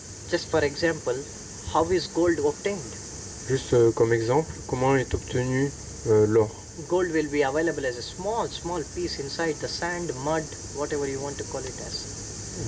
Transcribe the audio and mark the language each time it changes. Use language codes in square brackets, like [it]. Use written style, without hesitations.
[en] Just for example, how is gold obtained? [fr] Juste comme exemple, comment est obtenu l'or? [en] Gold will be available as a small piece inside the sand, mud, whatever you want to call it as.